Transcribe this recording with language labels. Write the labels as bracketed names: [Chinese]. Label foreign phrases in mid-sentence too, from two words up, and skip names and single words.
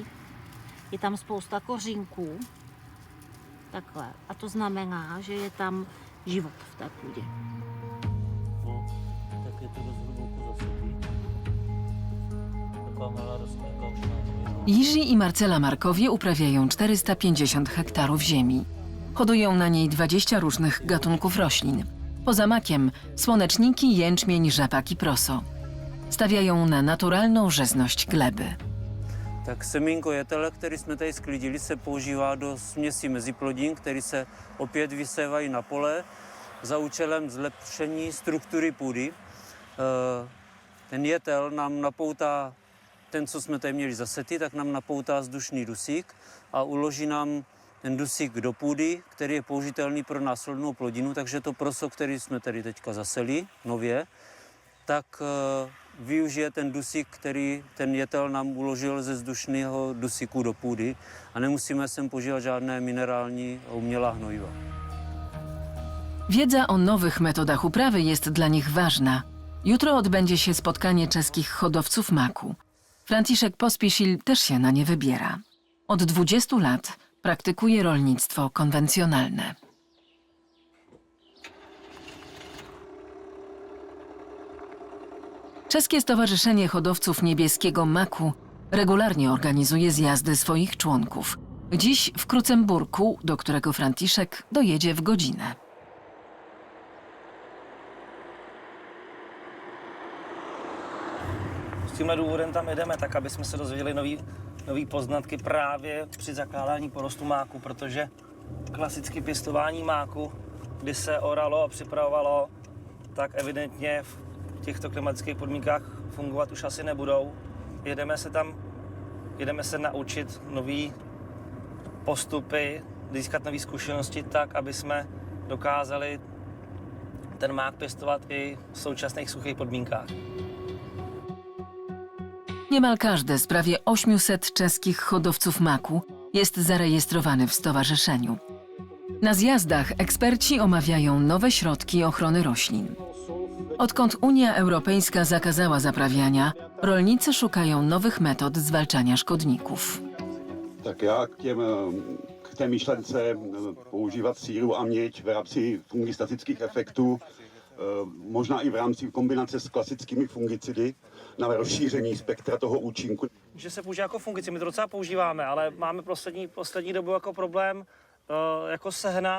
[Czech] Je tam spousta kořínků. Takhle. A to znamená, že je tam život v té půdě. No, tak je to dost hluboko zasypí. Taková malá rostlinka už na to. [Polish] Jiří i Marcela Markowie uprawiają 450 hektarów ziemi. Hodują na niej 20 różnych gatunków roślin. Poza makiem słoneczniki, jęczmień, rzepak i proso. Stawiają na naturalną rzezność gleby. [Czech] Tak semínko jetele, který jsme tady sklidili, se používá do směsi meziplodin, které se opět vysévají na pole za účelem zlepšení struktury půdy. Ten jetel nám napoutá, ten, co jsme tady měli zasetý, tak nám napoutá vzdušný dusík a uloží nám ten dusík do půdy, který je použitelný pro následnou plodinu, takže to proso, který jsme tady teďka zaseli nově, tak využije ten dusík, který ten jetel nám uložil ze vzdušného dusíku do půdy a nemusíme sem používat žádné minerální a umělá hnojiva. [Polish] Wiedza o nowych metodach uprawy jest dla nich ważna. Jutro odbędzie się spotkanie czeskich hodowców maku. Franciszek Pospisil też się na nie wybiera. Od 20 lat praktykuje rolnictwo konwencjonalne. Czeskie Stowarzyszenie Hodowców Niebieskiego Maku regularnie organizuje zjazdy swoich członków. Dziś w Krucemburku, do którego Franciszek dojedzie w godzinę. [Czech] S tímhle důvodem tam jedeme, tak aby jsme se dozvěděli nový poznatky právě při zakládání porostu máku, protože klasicky pěstování máku, kdy se oralo a připravovalo, tak evidentně v těchto klimatických podmínkách fungovat už asi nebudou. Jedeme se naučit nový postupy, získat nové zkušenosti tak, aby jsme dokázali ten mák pěstovat i v současných suchých podmínkách. [Polish] Niemal każdy z prawie 800 czeskich hodowców maku jest zarejestrowany w stowarzyszeniu. Na zjazdach eksperci omawiają nowe środki ochrony roślin. Odkąd Unia Europejska zakazała zaprawiania, rolnicy szukają nowych metod zwalczania szkodników. [Czech] Tak já k té myšlence používat síru a měď v rámci fungistatických efektů, možná i v rámci kombinace s klasickými fungicidy na rozšíření spektra toho účinku. Že se používá jako fungicid, my to docela používáme, ale máme poslední dobu jako problém jako sehnat.